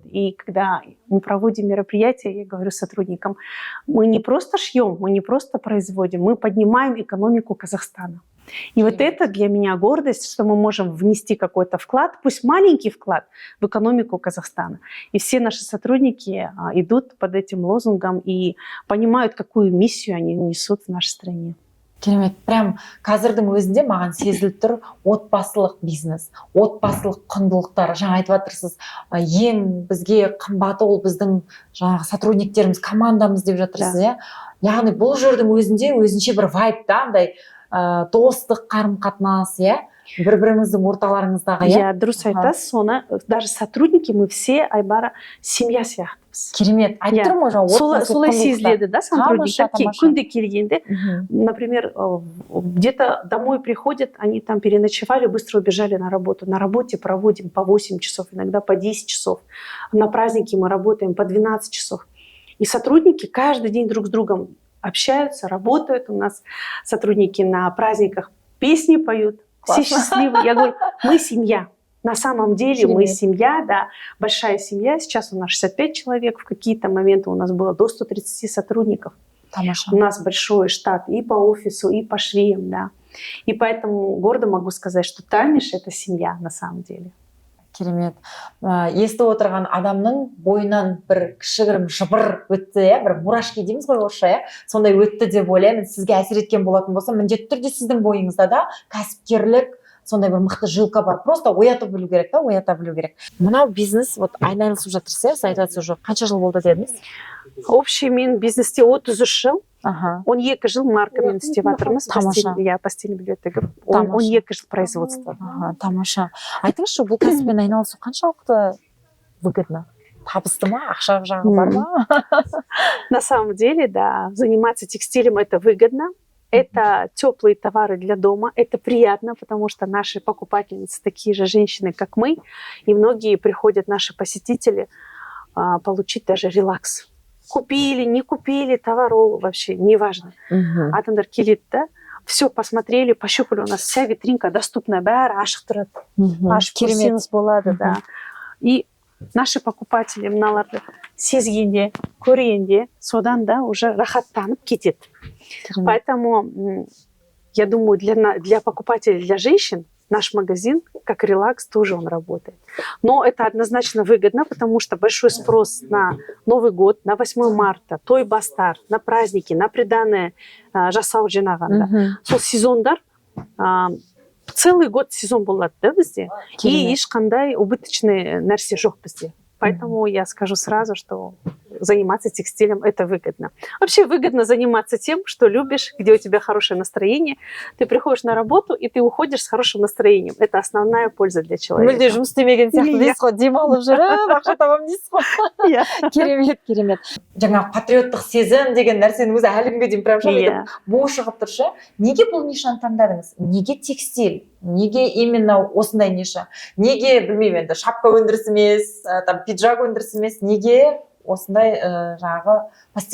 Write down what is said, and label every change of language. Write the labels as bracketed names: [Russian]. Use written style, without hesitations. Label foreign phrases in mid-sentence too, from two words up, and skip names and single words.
[Russian] И когда мы проводим мероприятия, я говорю сотрудникам, мы не просто шьем, мы не просто производим, мы поднимаем экономику Казахстана. И вот это для меня гордость, что мы можем внести какой-то вклад, пусть маленький вклад, в экономику Казахстана. И все наши сотрудники идут под этим лозунгом и понимают, какую миссию они несут в нашей стране. [Kazakh] Керемет. Прям қазірдің өзінде маған сезіліп тұр отбасылық бизнес, отбасылық құндылықтар. Жаңа айтып жатырсыз, ең бізге қымбаты ол біздің жаңағы сотрудниктеріміз, командамыз деп жатырсыз, иә. Яғни бұл жердің өзінде өзінше бір вайб да, андай достық, қарым-қатынас, иә. Бір-біріңіздің орталарыңыздағы, иә. Дұрыс айтасыз, соны [Russian] даже сотрудники мы все, Айбара, семья сияқтымыз. [Kazakh] Керемет. Айтып тұрмын ғой, солай сезіледі, да, сотрудниктер күнде келгенде, [Russian] например, где-то домой приходят, они там переночевали, быстро убежали на работу. На работе проводим по 8 часов, иногда по 10 часов. На праздники мы работаем по 12 часов. И сотрудники каждый день друг с другом общаются, работают. У нас сотрудники на праздниках песни поют. Все счастливы. Я говорю, мы семья. На самом деле мы семья, да, большая семья. Сейчас у нас 65 человек. В какие-то моменты у нас было до 130 сотрудников. У нас большой штат и по офису, и по швеям, да. И поэтому гордо могу сказать, что Тамиш — это семья на самом деле. Керемет. [Kazakh] Естіп отырған адамның бойынан бір кішігірім жыбыр өтті, иә, бір мурашки дейміз ғой орысша, иә, сондай өтті деп ойлаймын. Сізге әсер еткен болатын болса, міндетті түрде сіздің бойыңызда да кәсіпкерлік, сондай бір мықты жилка бар. Просто оята білу керек, та, оята білу керек. Мынау бизнес, вот айналысып жатырсыз, сіз айтып жатсыз, уже қанша жыл болды дедіңіз? Общий мен бизнесте 33 жыл. 12 жыл маркамен істеп жатырмыз. [Russian] Постельный белье [Kazakh] тігіп. 12 жыл производства. Тамаша. Айтыңызшы, бұл кәсіппен айналысу қаншалықты выгодно? Табысты ма? Ақша жағы бар ма? [Russian] На самом деле, да, заниматься текстилем — это выгодно. Это теплые товары для дома. Это приятно, потому что наши покупательницы такие же женщины, как мы. И многие приходят, наши посетители, получить даже релакс. Купили, не купили, товару вообще неважно. [Kazakh] Адамдар келеді, да, [Russian] все посмотрели, пощупали, у нас вся витринка доступная, [Kazakh] бәрі ашық тұрады. Ашық көрсеңіз болады, да. И наши покупатели мыналарды сезгенде, көргенде, содан да уже рахаттанып кетеді. [Russian] Поэтому я думаю, для покупателей, для женщин наш магазин, как релакс, тоже он работает. Но это однозначно выгодно, потому что большой спрос на Новый год, на 8 марта, [Kazakh] той бастар, [Russian] на праздники, на приданное [Kazakh] жасау жинағанда. Сол сезондар, [Russian] целый год [Kazakh] сезон болады, да, бізде? И ешқандай убыточный нәрсе жоқ бізде. [Russian] Поэтому я скажу сразу, что заниматься текстилем — это выгодно. Вообще выгодно заниматься тем, что любишь, где у тебя хорошее настроение. Ты приходишь на работу, и ты уходишь с хорошим настроением. Это основная польза для человека. [Kazakh] Мүлде жұмыс істемеген сияқты дейсіз ғой, демалып жүріп, ақша табамын дейсіз ғой. Керемет, керемет. Жаңағы патриоттық сезім деген нәрсенің өзі әлі күнге дейін прям шамайтып бой шығып тұршы. Неге бұл нишаны таңдадыңыз? Неге текстиль? Неге именно осындай ниша? Неге, білмеймін енді, шапка өндірісі емес, там пиджак өндірісі емес, неге осындай жаңағы [Russian] постельной принадлежности?